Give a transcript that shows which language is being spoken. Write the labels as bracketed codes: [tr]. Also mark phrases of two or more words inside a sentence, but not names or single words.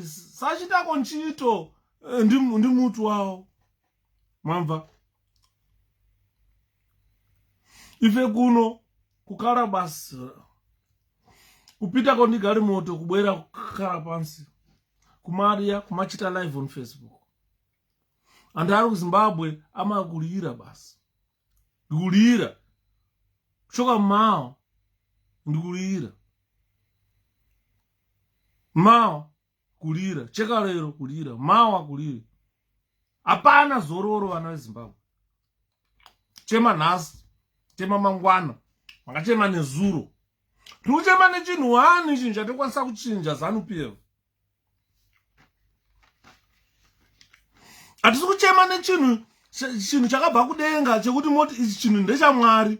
[ny] Sachitako ntchito ndi mutu wawo. Mwamva? Ife kuno kukala basi. Kupita ndi gari moto kubwera kukala pansi. Kumadya kumachita [en] live on Facebook. [ny] And ari kuZimbabwe amakulira basi. Ndikulira. Kuchoka mao. Ndikulira. Mao kulira. Cheka lero kulira. Mao kulira. [sn] Apana zororo vana veZimbabwe. Chema nhasi. Chema mangwana. Makachema nezuro. Tikuchema nechinhu wani chinhu chatikwanisa kuchinja Zanu PF. Atisi kuchema nechinhu chakabva kudenga chekuti moti ichi chinhu ndechaMwari.